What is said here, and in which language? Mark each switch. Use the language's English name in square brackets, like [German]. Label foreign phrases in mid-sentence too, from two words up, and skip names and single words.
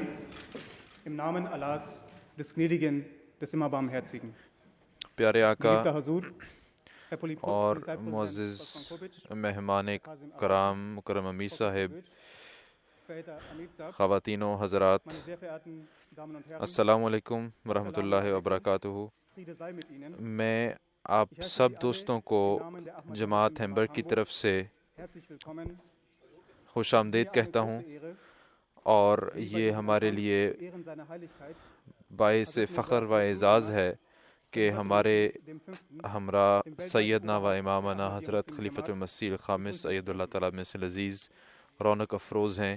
[German] Im Namen Allahs, des Gnädigen, des immer Barmherzigen. [Urdu] پیارے آقا [German] Geliebter Hazur, Herr [Urdu] اور [German] Polizeipräsident [Urdu] معزز Wolfgang Kobic, [German] مہمان کرام مکرم امیر صاحب، verehrter Amir Saab, [Urdu] خواتین و حضرات، [German] meine sehr verehrten Damen und Herren, [Arabic] السلام علیکم ورحمۃ اللہ وبرکاتہ۔ [German] Friede sei mit Ihnen. [Urdu] میں آپ سب دوستوں کو جماعت ہیمبر کی طرف سے [German] Herzlich willkommen. [Urdu] خوش آمدید کہتا ہوں، اور یہ ہمارے لیے [German] Zu Ehren seiner Heiligkeit [Urdu] باعث فخر و اعزاز ہے کہ ہمارے ہمراہ [Arabic] سیدنا و امامنا [Urdu] حضرت خلیفۃ المسیح الخامس سید اللہ تعالیٰ مسیح العزیز رونق افروز ہیں۔